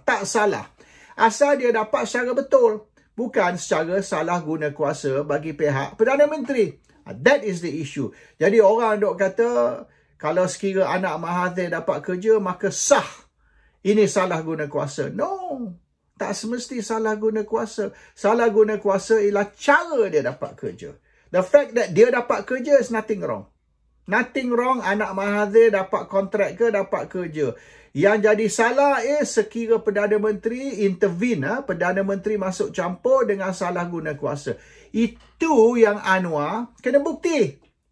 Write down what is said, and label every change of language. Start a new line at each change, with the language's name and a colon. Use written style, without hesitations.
Malay: Tak salah. Asal dia dapat secara betul. Bukan secara salah guna kuasa bagi pihak Perdana Menteri.
English: That is the issue.
Malay: Jadi orang duk kata, kalau sekira anak Mahathir dapat kerja, maka sah. Ini salah guna kuasa. No. Tak semesti salah guna kuasa. Salah guna kuasa ialah cara dia dapat kerja.
English: The fact that
Malay: dia dapat kerja
English: is nothing wrong. Nothing wrong
Malay: anak Mahathir dapat kontrak ke dapat kerja. Yang jadi salah sekira Perdana Menteri intervene, Perdana Menteri masuk campur dengan salah guna kuasa. Itu yang Anwar kena bukti.